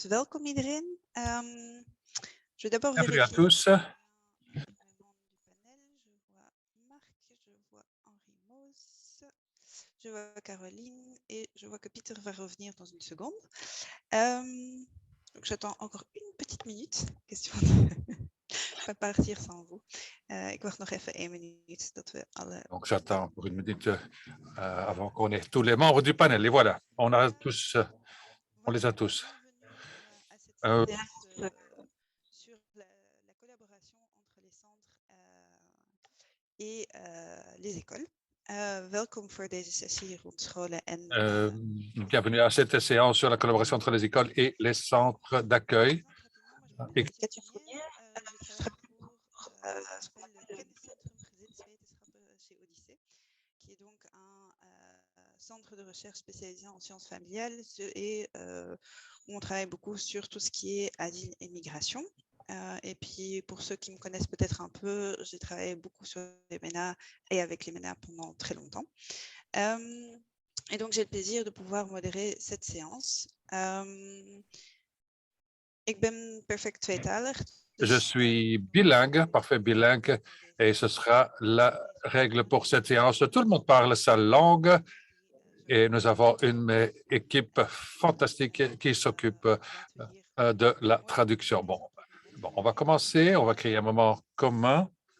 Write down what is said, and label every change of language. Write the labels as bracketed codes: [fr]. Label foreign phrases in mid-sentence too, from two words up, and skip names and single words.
[nl] Welkom iedereen. [fr] Je vais d'abord vérifier. Bienvenue à tous. Les membres du panel. Je vois Marc, je vois Henri Moos, je vois Caroline et je vois que Pieter va revenir dans une seconde. Donc j'attends encore une petite minute. Question de pas partir sans vous. [nl] Ik wacht nog even 1 minuut dat we alle... [fr] Donc j'attends pour une minute avant qu'on ait tous les membres du panel. Et voilà, on a tous, on les a tous. Bienvenue à cette séance sur la collaboration entre les centres et les écoles. [nl] Welkom voor deze sessie rond scholen en [fr] Bienvenue à cette séance sur la collaboration entre les écoles et les centres d'accueil. [nl] Ik- [fr] qui est donc un centre de recherche spécialisé en sciences familiales et où on travaille beaucoup sur tout ce qui est asile et migration. Et puis, pour ceux qui me connaissent peut-être un peu, j'ai travaillé beaucoup sur les MENA et avec les MENA pendant très longtemps. Et donc, j'ai le plaisir de pouvoir modérer cette séance. [nl] Ik ben perfect tweetalig. [fr] Je suis bilingue, parfait bilingue, et ce sera la règle pour cette séance. Tout le monde parle sa langue et nous avons une équipe fantastique qui s'occupe de la traduction. Bon, on va commencer, on va créer un moment commun.